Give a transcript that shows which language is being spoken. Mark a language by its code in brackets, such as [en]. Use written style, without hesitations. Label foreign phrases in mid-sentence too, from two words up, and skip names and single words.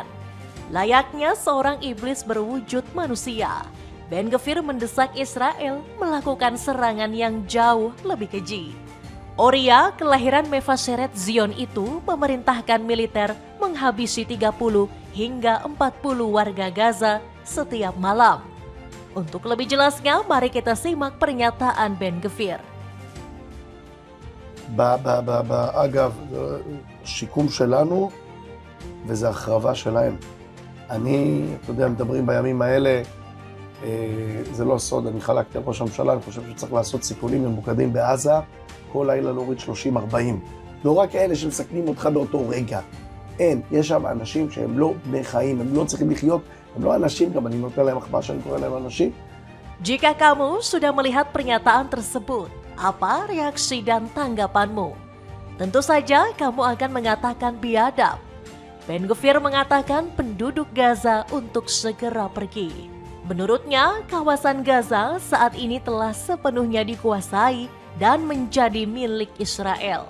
[id] Layaknya seorang iblis berwujud manusia, Ben-Gvir mendesak Israel melakukan serangan yang jauh lebih keji. Oria, kelahiran Mefaseret Zion itu memerintahkan militer menghabisi 30 hingga 40 warga Gaza setiap malam. Untuk lebih jelasnya, mari kita simak pernyataan Ben-Gvir. [he] אגב, שיקום שלנו וזה החרבה שלהם. אתה יודע, מדברים בימים האלה, זה לא סוד, אני חלקתי על ראש הממשלה, אני חושב שצריך לעשות סיכולים ממוקדים בעזה, כל לילה להוריד 30-40. לא רק אלה שמסכנים אותך באותו רגע. אין, יש שם אנשים שהם לא בני חיים, הם לא צריכים לחיות, הם לא אנשים, גם אני נותן להם מחמאה שאני קורא להם אנשים. [id] Jika kamu sudah melihat pernyataan tersebut, apa reaksi dan tanggapanmu? Tentu saja kamu akan mengatakan biadab. Ben-Gvir mengatakan penduduk Gaza untuk segera pergi. Menurutnya, kawasan Gaza saat ini telah sepenuhnya dikuasai dan menjadi milik Israel.